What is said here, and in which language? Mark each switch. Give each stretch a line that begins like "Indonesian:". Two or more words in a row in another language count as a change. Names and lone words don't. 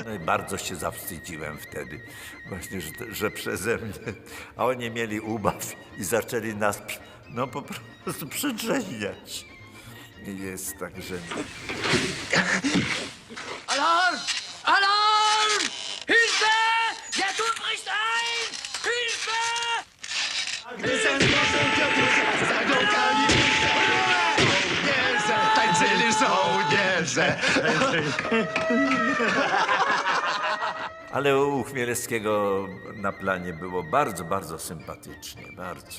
Polish: No i bardzo się zawstydziłem wtedy, właśnie, że przeze mnie. A oni mieli ubaw i zaczęli nas no po prostu przedrzeźniać. Jest tak, że...
German: Alarm! Alarm! Hilfe! Der Tod bricht ein! Hilfe!
Polish: Gdy sen Bożym Piotrusia zagląkali żołnierze, tańczyli żołnierze. Ale u Chmielewskiego na planie było bardzo, bardzo sympatycznie, bardzo.